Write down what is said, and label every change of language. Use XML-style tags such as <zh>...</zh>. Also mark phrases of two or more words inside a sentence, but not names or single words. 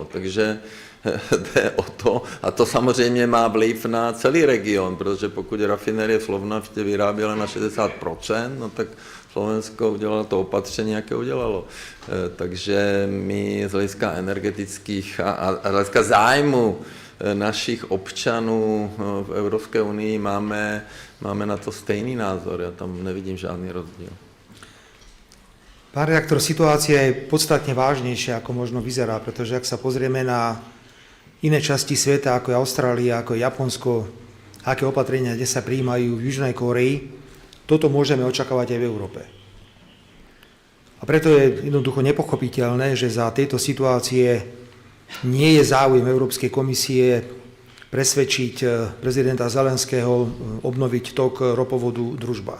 <cs>Takže jde o to, a to samozřejmě má vliv na celý region, protože pokud rafinerie v Slovnaftě vyráběla na 60%, no tak Slovensko udělalo to opatření, jaké udělalo. Takže my z hlediska energetických a z hlediska zájmu našich občanů v Evropské unii máme na to stejný názor. Ja tam nevidím žádný rozdíl.</cs> <sk>Pán redaktor, situácia je podstatne vážnejšia, ako možno vyzerá, pretože ak sa pozrieme na iné časti sveta, ako je Austrália, ako je Japonsko, aké opatrenia kde sa prijímajú v Južnej Kórei, toto môžeme očakávať aj v Európe. A preto je jednoducho nepochopiteľné, že za tejto situácie nie je záujem Európskej komisie presvedčiť prezidenta Zelenského obnoviť tok ropovodu Družba.</sk>